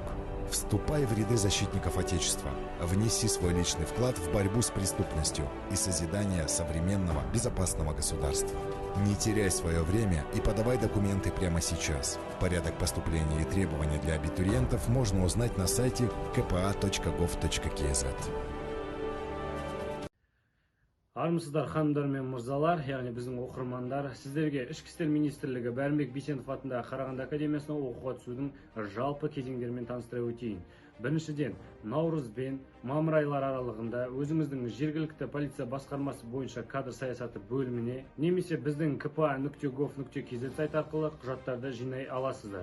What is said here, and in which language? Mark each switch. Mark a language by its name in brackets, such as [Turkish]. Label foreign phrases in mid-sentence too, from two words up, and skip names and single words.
[Russian] Вступай в ряды защитников Отечества. Внеси свой личный вклад в борьбу с преступностью и созидание современного, безопасного государства. Не теряй свое время и подавай документы прямо сейчас. Порядок поступления и требования для абитуриентов можно узнать на сайте kpa.gov.kz. [Kazakh] Армысыздар ханымдар мен мырзалар, яғни біздің оқырмандар, сіздерге Ішкі істер министрлігі Баримбек Бейсенов атындағы Қарағанды академиясына оқуға түсудің жалпы кезеңдерімен таныстыра өтейін. Біріншіден, наурыз бен мамыр айлары аралығында өзіңіздің жергілікті полиция басқармасы бойынша кадр саясаты бөліміне немесе біздің kpa.gov.kz сайт арқылы құжаттарды жинай аласыздар.